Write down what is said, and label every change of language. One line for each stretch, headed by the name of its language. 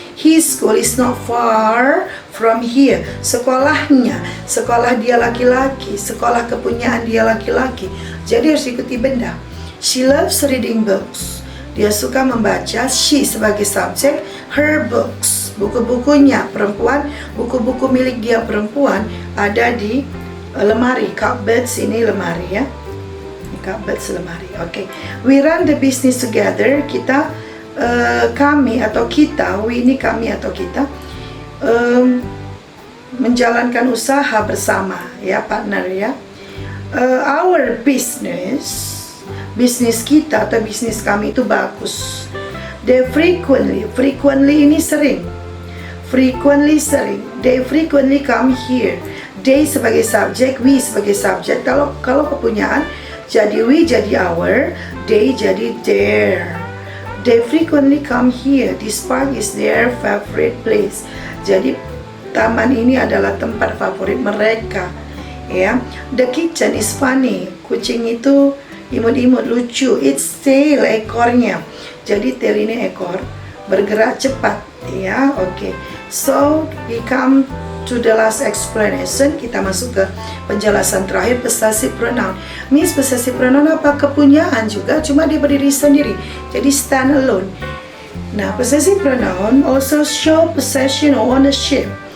English: His school is not far from here.
Indonesian: Sekolahnya, sekolah dia laki-laki, sekolah kepunyaan dia laki-laki. Jadi harus ikuti benda.
English: She loves reading books.
Indonesian: Dia suka membaca, she sebagai subjek,
English: her books,
Indonesian: buku-bukunya perempuan, buku-buku milik dia perempuan ada di lemari, cupboards ini lemari ya, cupboards lemari. Okay.
English: We run the business together.
Indonesian: Kita, kami atau kita, we ini kami atau kita, menjalankan usaha bersama ya, partner ya.
English: Our business,
Indonesian: bisnis kita atau bisnis kami itu bagus.
English: They frequently
Indonesian: ini sering. Frequently sering.
English: They frequently come here. They
Indonesian: sebagai subjek,
English: we sebagai subjek.
Indonesian: Kalau kepunyaan jadi we jadi our, they jadi their.
English: They frequently come here. This park is their favorite place.
Indonesian: Jadi taman ini adalah tempat favorit mereka. Ya.
English: The kitchen is funny.
Indonesian: Kucing itu imut-imut, lucu.
English: It's tail, ekornya.
Indonesian: Jadi tail ini ekor, bergerak cepat ya. Oke.
English: So we come to the last explanation.
Indonesian: Kita masuk ke penjelasan terakhir, possessive pronoun. Miss, possessive pronoun apa? Kepunyaan juga, cuma dia berdiri sendiri, jadi
English: stand alone. Nah, possessive pronoun also show possession or ownership.